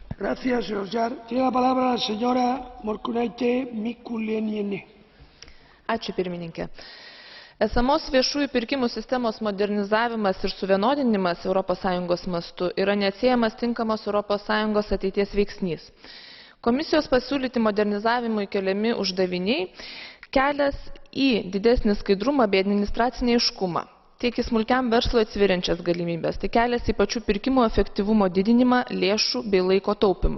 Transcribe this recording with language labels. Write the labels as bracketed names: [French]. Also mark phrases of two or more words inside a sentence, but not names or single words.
[Spanish] Gracias, señor Jar. Tiene la palabra la señora Morkunaitė Mikulėnienė. [Lithuanian] Ačiū pirmininkė. Esamos viešųjų pirkimų sistemos modernizavimas ir suvienodinimas ES mastu yra neatsiejamas tinkamas ES ateities veiksnys. Komisijos pasiūlyti modernizavimui keliami uždaviniai kelias į didesnį skaidrumą bei administracinį aiškumą, tiek į smulkiam verslui atsiveriančias galimybės, tai kelias į pačių pirkimų efektyvumo didinimą, lėšų bei laiko taupymą.